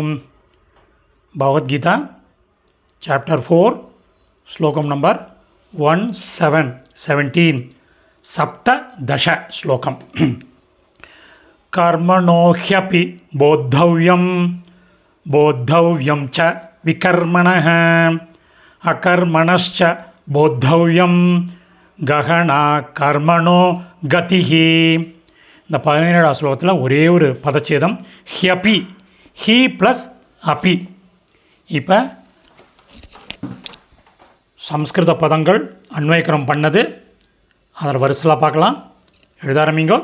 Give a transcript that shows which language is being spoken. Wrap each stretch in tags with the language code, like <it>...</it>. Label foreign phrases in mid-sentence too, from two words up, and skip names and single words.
<sa>भगवद्गीता चैप्टर 4 श्लोकम नंबर 17 सप्तदश श्लोकम। कर्मणो ह्यपि बोद्धव्यं च विकर्मणः अकर्मणश्च बोद्धव्यं गहना कर्मणो गतिः।</sa> <ta>இந்த 17வது ஸ்லோகத்தில் ஒரே ஒரு பதச்சேதம் ஹியபி, ஹி ப்ளஸ் அபி. இப்போ சம்ஸ்கிருத பதங்கள் அன்வயக்கரம் பண்ணது அதில் வரிசலாக பார்க்கலாம். எழுத ஆரம்பிங்கோ.</ta>